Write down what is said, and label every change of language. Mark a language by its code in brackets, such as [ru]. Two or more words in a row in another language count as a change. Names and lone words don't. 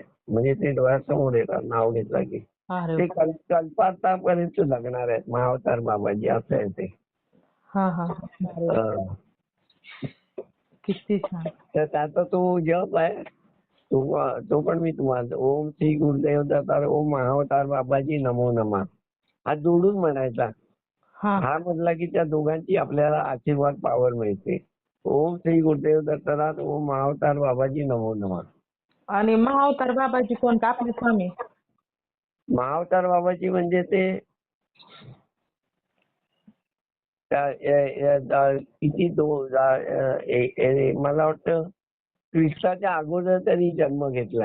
[mr] म्हणजे ते डोळ्यासमोर येतात नाव घेतलं की. अरे ते वा कल्पांतापर्यंत जगणार आहेत महाअवतार बाबाजी असं आहे ते. हा हा अरे वा. अं, किती छान. तर त्याचा तो जप आहे तो पण मी तुम्हाला ओम श्री गुरुदेव दत्तार ओम महाअवतार बाबाजी [sa] नमो नमः [mr] हा जोडून म्हणायचा. हा हा म्हटला की त्या दोघांची आपल्याला आशीर्वाद पावर मिळते. [sa] ओम श्री गुरुदेव दत्तनाथ ओम महाअवतार बाबाजी नमो नमः. [mr] आणि महाअवतार बाबाजी कोण का आपले स्वामी? महाअवतार बाबाजी म्हणजे ते किती मला वाटतं ख्रिस्ताच्या अगोदर त्यांनी जन्म घेतलाय.